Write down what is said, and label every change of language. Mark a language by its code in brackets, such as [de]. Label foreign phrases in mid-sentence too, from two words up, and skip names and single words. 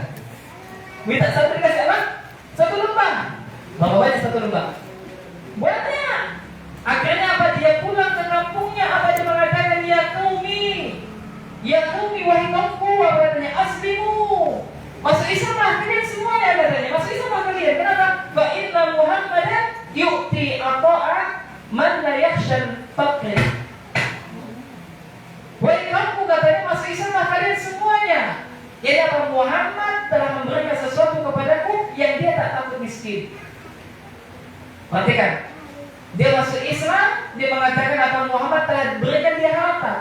[id] Minta 1 dikasih apa? 1 lembah. Berapa banyak 1 lembah? Banyak. Akhirnya apa? Dia pulang ke kampungnya. Apa dia mengatakan? [ar] Ya kaumi, [id] wahai kaumku, katanya aslimu. Masuk Islam kalian semuanya katanya. Masuk Islam kalian. Kenapa? [ar] Fa inna Muhammadan yu'ti ata'a man la yakhshal faqr. [id] Wahai kaumku, katanya masuk Islam kalian semuanya. Jadi apa? Muhammad telah memberikan sesuatu kepadaku yang dia tak takut miskin. Perhatikan, dia masuk Islam, dia mengatakan apa? Muhammad telah berikan dia harta.